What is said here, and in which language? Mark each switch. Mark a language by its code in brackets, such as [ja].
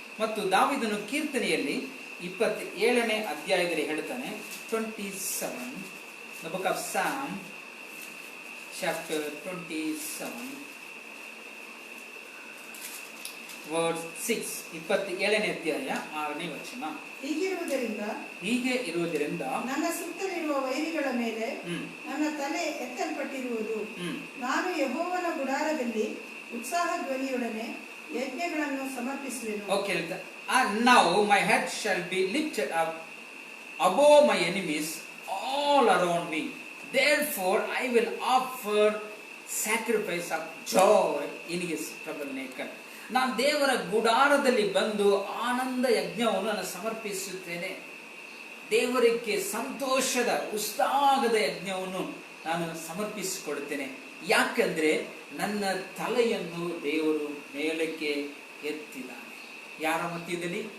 [kn] ಮತ್ತು ದಾವೀದನು ಕೀರ್ತನೆಯಲ್ಲಿ 27ನೇ ಅಧ್ಯಾಯದಲ್ಲಿ ಹೇಳ್ತಾನೆ, 27, [en] the book of Psalm, chapter 27, verse 6, [kn] 27ನೇ ಅಧ್ಯಾಯ 6ನೇ ವಚನ. ಹೀಗೆ ಇರುವುದರಿಂದ ನನ್ನ ಸುತ್ತಲಿರುವ ವೈರಿಗಳ ಮೇಲೆ ನನ್ನ ತಲೆ ಎತ್ತಲ್ಪಟ್ಟಿರುವುದು. ನಾನು ಯೆಹೋವನ ಗುಡಾರದಲ್ಲಿ ಉತ್ಸಾಹ ಧ್ವನಿಯೊಡನೆ ಯಜ್ಞಗಳನ್ನು ಸಮರ್ಪಿಸುವೆನು. [en] Okay, and now my head shall be lifted up above my enemies all around me. Therefore I will offer sacrifice of joy in his tabernacle. [kn] ನಾನು ದೇವರ ಗುಡಾರದಲ್ಲಿ ಬಂದು ಆನಂದ ಯಜ್ಞವನ್ನು ನಾನು ಸಮರ್ಪಿಸುತ್ತೇನೆ. ದೇವರಿಗೆ ಸಂತೋಷದ, ಉತ್ಸಾಹದ ಯಜ್ಞವನ್ನು ನಾನು ಸಮರ್ಪಿಸಿಕೊಡುತ್ತೇನೆ. ಯಾಕಂದ್ರೆ ನನ್ನ ತಲೆಯನ್ನು ದೇವರು ಮೇಲಕ್ಕೆ ಎತ್ತಿದ್ದಾನೆ. ಯಾರ ಮಧ್ಯದಲ್ಲಿ?